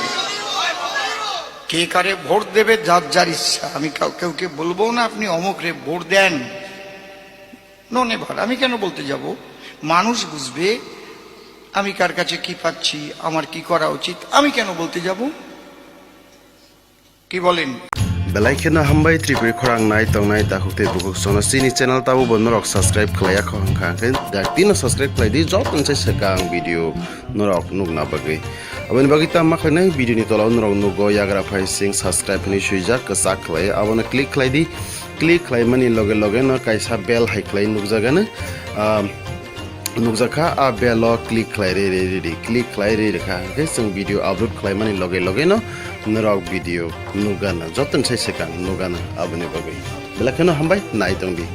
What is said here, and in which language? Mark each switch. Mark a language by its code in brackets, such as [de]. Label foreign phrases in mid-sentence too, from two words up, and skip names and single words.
[bn] কে কারে ভোট দেবে যার যার ইচ্ছা, আমি কাউকে বলবো না আপনি অমুক রে ভোট দেন, [en] no never. [bn] আমি কেন বলতে যাব? মানুষ বুঝবে আমি কার কাছে কি পাচ্ছি, আমার কি করা উচিত, আমি কেন বলতে যাব? কি বলেন? [trp] Belaikena hambai tripuri khorang nai tongnai dakukte bukuk sona sini channel tabu bonorok subscribe khlaya khangkhaken daktino subscribe khlai di jot tonse sekang video norok nukna bagai aboni bagi ta makhlai video ni tolau norok nugo yagra phai sing subscribe ni suijak kasak khlai abona click khlai mani loge no kaisa bell hai khlai nukjagana nukjaka a belo click khlai re kha ke sing video upload khlai mani loge no norok video nugana joton sai sekang nugana aboni bagai belakeno hambai nai tongdi